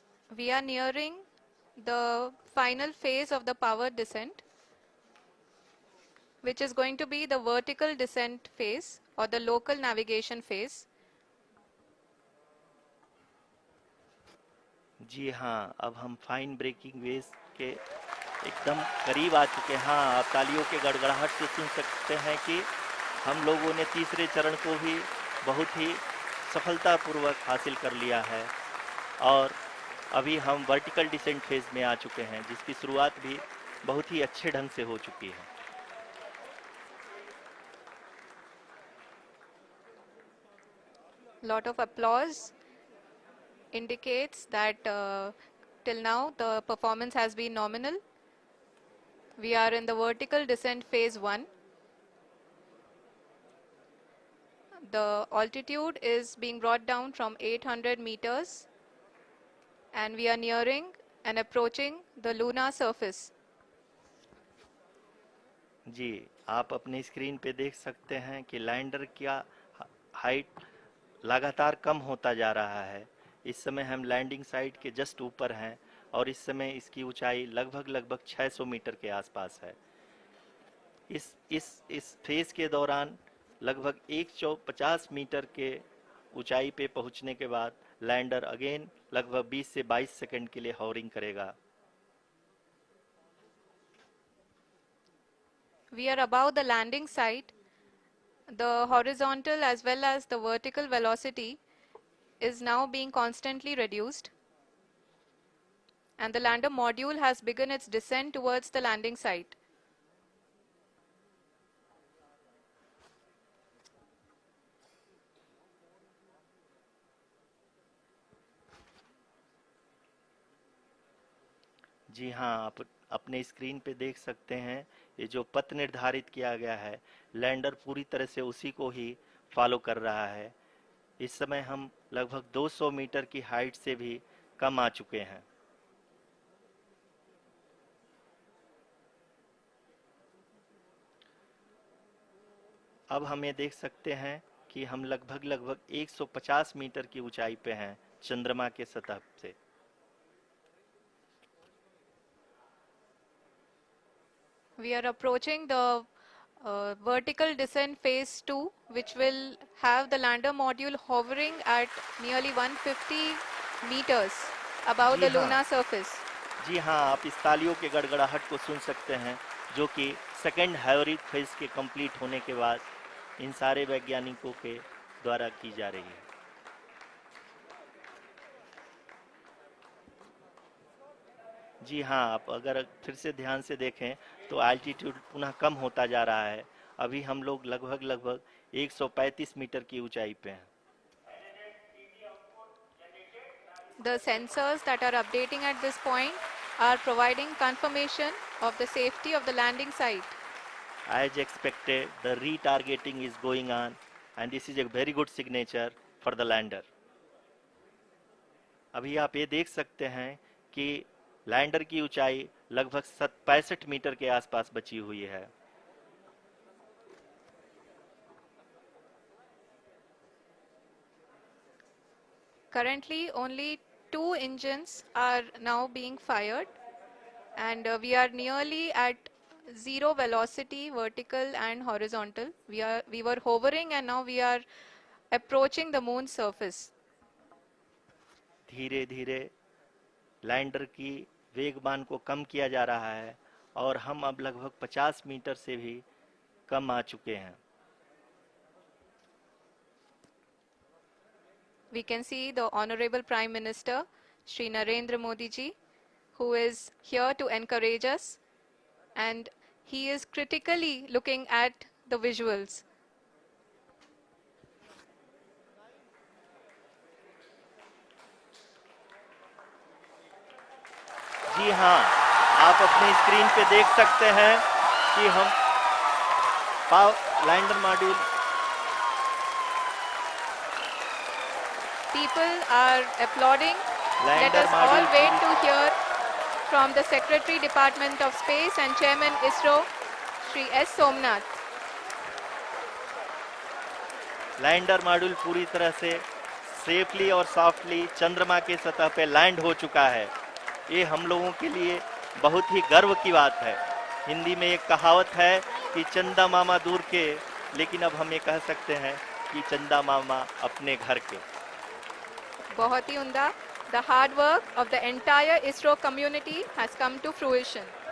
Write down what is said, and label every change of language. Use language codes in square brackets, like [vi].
[en] We are nearing the final phase of the power descent, which is going to be the vertical descent phase or the local navigation phase. [hi] जी हाँ, अब हम fine breaking wave के एकदम करीब आ चुके हैं। हाँ, आप तालियों के गड़गड़ाहट से सुन सकते हैं कि हम लोगों ने तीसरे चरण को भी बहुत ही सफलतापूर्वक हासिल कर लिया है और अभी हम वर्टिकल डिसेंट फेज में आ चुके हैं, जिसकी शुरुआत भी बहुत ही अच्छे ढंग से हो चुकी है। [en] Lot of applause indicates that till now the performance has been nominal. We are in the vertical descent phase 1. The altitude is being brought down from 800 meters, and we are nearing and approaching the lunar surface. [hi] जी, आप अपनी screen पे देख सकते हैं कि lander का height लगातार कम होता जा रहा है। इस समय हम लैंडिंग साइट के जस्ट ऊपर हैं और इस समय इसकी ऊंचाई लगभग 600 मीटर के आसपास है। इस फेज के दौरान लगभग 150 मीटर के ऊंचाई पे पहुंचने के बाद लैंडर अगेन लगभग 20 से 22 सेकंड के लिए हॉवरिंग करेगा। [en] We are above the landing site. The horizontal as well as the vertical velocity is now being constantly reduced, and the lander module has begun its descent towards the landing site. [hi] जी हाँ, आप अपने screen पे देख सकते हैं ये जो पथ निर्धारित किया गया है, लैंडर पूरी तरह से उसी को ही फॉलो कर रहा है। इस समय हम लगभग 200 मीटर की हाइट से भी कम आ चुके हैं। अब हम ये देख सकते हैं कि हम लगभग 150 मीटर की ऊंचाई पे हैं चंद्रमा के सतह से। [en] We are approaching the vertical descent phase 2, which will have the lander module hovering at nearly 150 meters above [hi] ji [en] the [hi] हाँ, [en] lunar surface. [hi] जी हाँ, आप इस तालियों के गड़गड़ाहट को सुन सकते हैं जो कि सेकेंड हाइब्रिड फेज के कंप्लीट होने के बाद इन सारे वैज्ञानिकों के द्वारा की जा रही है। जी हाँ, आप अगर फिर से ध्यान से देखें तो एल्टीट्यूड पुनः कम होता जा रहा है। अभी हम लोग लगभग 135 मीटर की ऊंचाई पे हैं। [en] The sensors that are updating at this point are providing confirmation of the safety of the landing site. As expected, the retargeting is going on and this is a very good signature for the lander. [hi] अभी आप ये देख सकते हैं कि lander की ऊंचाई लगभग 65 मीटर के आसपास बची हुई है। [en] Currently, only 2 engines are now being fired, and we are nearly at zero velocity, vertical and horizontal. We were hovering, and now we are approaching the moon's surface. [hi] धीरे धीरे लैंडर की वेगमान को कम किया जा रहा है और हम अब लगभग 50 मीटर से भी कम आ चुके हैं। [en] We can see the Honorable Prime Minister, Shri Narendra Modi ji, who is here to encourage us, and he is critically looking at the visuals. [hi] जी हाँ, आप अपने स्क्रीन पे देख सकते हैं कि हम lander module [en] People are applauding. Let [hi] lander [en] us all wait to hear from the Secretary Department of Space and Chairman ISRO, Shri S. Somnath. [hi] Lander module पूरी तरह से [en] safely और softly [hi] चंद्रमा के सतह पे लैंड हो चुका है। ये हम लोगों के लिए बहुत ही गर्व की बात है। हिंदी में एक कहावत है कि चंदा मामा दूर के, लेकिन अब हम ये कह सकते हैं कि चंदा मामा अपने घर के। बहुत ही उम्दा. [en] The hard work of the entire ISRO community has come to fruition.